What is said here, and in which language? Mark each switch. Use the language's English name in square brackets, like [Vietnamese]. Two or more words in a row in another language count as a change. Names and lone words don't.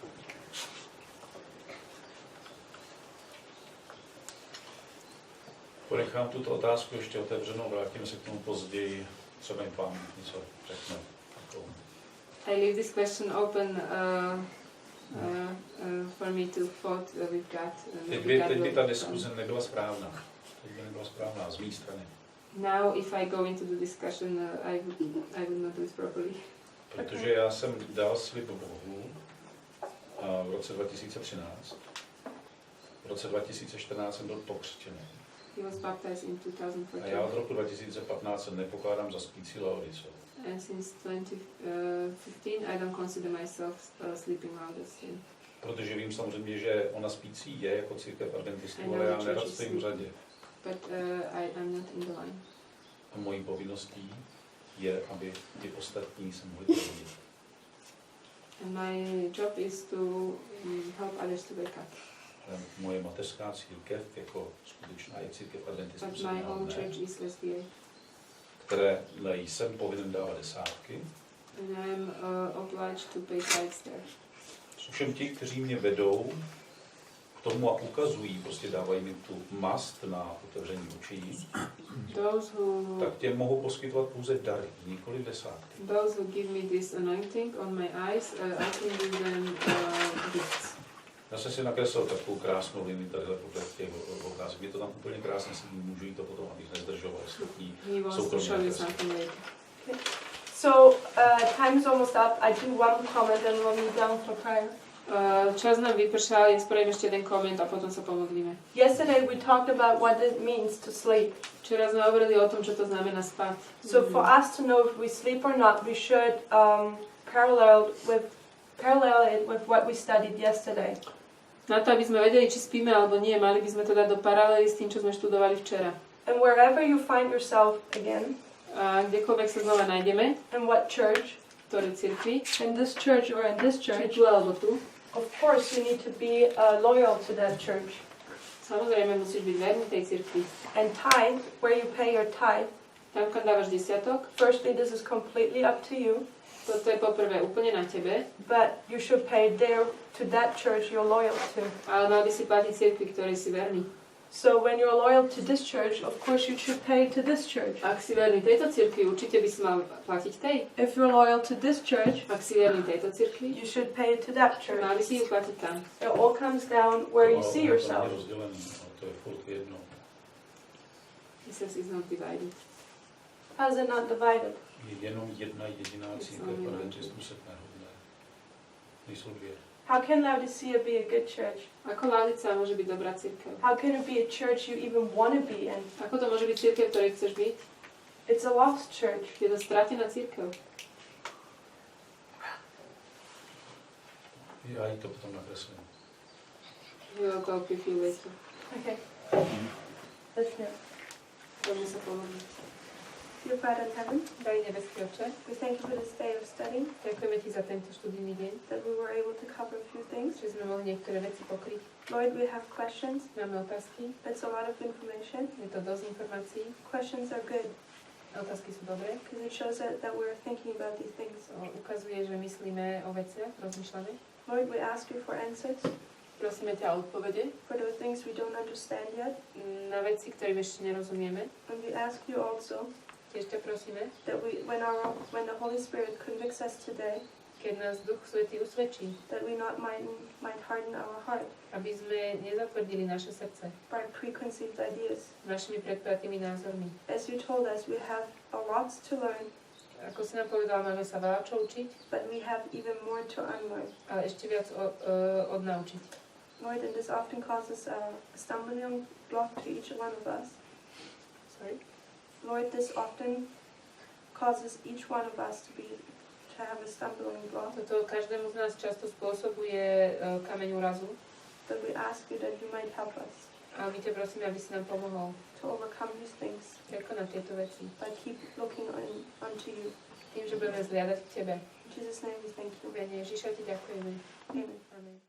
[Czech] Ponechám tuto otázku ještě otevřenou, vrátíme se k tomu později, co mi Pán něco řekne. [English] I leave this question open for me to thought we've got. [Czech] Teď by ta diskuze nebyla správná. Z mé strany. [English] Now, if I go into the discussion, I would not do it properly. [Czech] Protože já jsem dal slib Bohu v roce 2013. V roce 2014 jsem byl pokřtěný. [English] He was baptized in 2014. [Czech] A já od roku 2015 se nepokládám za spící Laodiceu. [English] And since 2015, I don't consider myself sleeping Laodicea. [Czech] Protože vím samozřejmě, že ona spící je jako církev adventistů, ale já nerad stojím v řadě. [English] But I'm not in the line. [Czech] A mojí povinností je, aby ty ostatní se mohli probudit. [English] And my job is to help others to wake up. [Czech] Moje mateřská církev, jako skutečná je církev adventistů, [English] but my own church is SDA. [Czech] Které jsem povinen dávat desátky. [English] And I'm obliged to pay tithes there. [Czech] Všem ti, kteří mě vedou k tomu a ukazují, prostě dávají mi tu mast na otevření očí, tak tě mohou poskytovat pouze dary, nikoli desátky. [English] Those who give me this anointing on my eyes, I can give them gifts. [Czech] Já jsem si nakreslil takovou krásnou linii tady podle těch okázek. Je to tam úplně krásně, si můžu jít to potom, abych nezdržoval ostatní soukromé. [English] So, time is almost up. I do one comment and we'll meet down for prayer. [Slovak] Čas nám vypršal, ja spravím ešte jeden koment a potom sa pomodlíme. [English] Yesterday we talked about what it means to sleep. [Slovak] Včera sme hovorili o tom, čo to znamená spať. [English] So for us to know if we sleep or not, we should parallel it with what we studied yesterday. [Slovak] Na to, aby sme vedeli, či spíme alebo nie, mali by sme to dať do paralely s tým, čo sme študovali včera. [English] And wherever you find yourself again, [Slovak] a kdekoľvek sa znova nájdeme, [English] in what church, [Slovak] ktorej cirkvi, [English] in this church or in this church, [Slovak] či tu alebo tu, [English] of course you need to be loyal to that church. [Slovak] Samozrejme musíš byť verný tej cirkvi. [English] And tithe, where you pay your tithe, [Slovak] tam, kam dávaš desiatok, [English] firstly this is completely up to you. [Slovak] Toto je poprvé úplne na tebe. [English] But you should pay there to that church you're loyal to. [Slovak] Ale mal by si platiť cirkvi, ktorej si verný. [English] So when you're loyal to this church, of course you should pay to this church. [Slovak] Ak si verný tejto cirkvi, určite by si mal platiť tej. [English] If you're loyal to this church, [Slovak] ak si verný tejto cirkvi, [English] you should pay to that church. [Slovak] Mal by si ju platiť tam. [English] It all comes down where you see yourself. [Slovak] To je furt jedno. [English] He says it's not divided. How is it not divided? [Czech] Je jenom jedna jediná církev adventistů sedmého. Nejsou dvě. [English] How can Laodicea be a good church? [Slovak] Ako Laodicea môže byť dobrá cirkev? [English] How can it be a church you even want to be in? [Slovak] Ako to môže byť cirkev, ktorej chceš byť? [English] It's a lost church. [Slovak] Je to stratená cirkev. [Czech] Já jí to potom nakreslím. [English] We'll go with you later. Okay. Let's pray. [Slovak] Poďme sa pomodliť. [English] Dear Father in heaven, [Slovak] Drahý nebeský Otče, [English] we thank you for this day of study, [Slovak] ďakujeme Ti za tento študijný deň, [English] that we were able to cover a few things. [Slovak] že sme mohli niektoré veci pokryť. [English] Lord, we have questions. [Slovak] Máme otázky, [English] It's a lot of information. [Slovak] je to dosť informácií. [English] Questions are good [Slovak] Otázky sú dobré. [English] because it shows that we're thinking about these things. [Slovak] Ukazuje, že myslíme o veciach, rozmýšľame. [English] Lord, we ask you for answers. [Slovak] prosíme ťa o odpovede [English] for the things we don't understand yet. [Slovak] na veci, ktorým ešte nerozumieme. [English] And we ask you also [Slovak] Tiež ťa prosíme, [English] that when the Holy Spirit convicts us today, [Slovak] keď nás Duch Svätý usvedčí, [English] that we might harden our heart [Slovak] aby sme nezatvrdili naše srdce [English] by preconceived ideas. [Slovak] našimi predpojatými názormi. [English] As you told us, we have a lot to learn, [Slovak] Ako si nám povedala, máme sa veľa čo učiť, [English] but we have even more to unlearn. [Slovak] ale ešte viac odnaučiť. [English] Lord, and this often causes a stumbling block to each one of us. Sorry? Lord, this often causes each one of us to have a stumbling block. [Slovak] Toto každému z nás často spôsobuje kameň úrazu. [English] But we ask you that you might help us [Slovak] A my ťa prosíme, aby si nám pomohol [English] to overcome these things [Slovak] prekonať tieto veci. [English] by keep looking unto you. [Slovak] Tým, že budeme zliadať k Tebe. [English] In Jesus' name we thank you. [Slovak] V mene Ježiša Ti ďakujeme. [English] Amen. [Slovak] Amen.